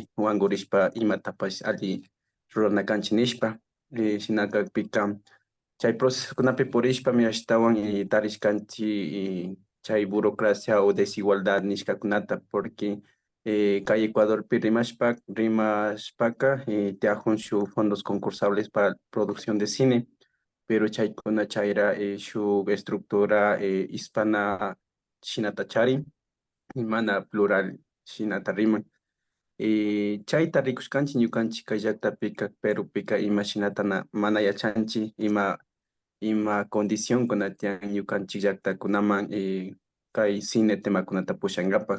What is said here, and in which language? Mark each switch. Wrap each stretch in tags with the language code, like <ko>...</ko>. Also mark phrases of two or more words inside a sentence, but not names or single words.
<qu>wankurishpa imatapash alli ruranakanchik nishpa shinakakpika chay procesokunapi purishpami ashtawan tarishkanchik chay</qu> <es>burocracia o desigualdad</es> <qu>nishkakunata porque kay Ecuadorpi rimashpaka tiajun shuk</qu> <es>fondos concursables para producción de cine, pero</es> <qu>chaykuna chayra shuk</qu> <es>estructura hispana</es> <qu>shinata charin, mana plural shinata riman. Chayta rikushkanchik ñukanchik kay llaktapika Perupika ima shinata mana yachanchik ima condicionkuna tiyan ñukanchik llaktakunaman kay cine temakunata pushankapak.</qu>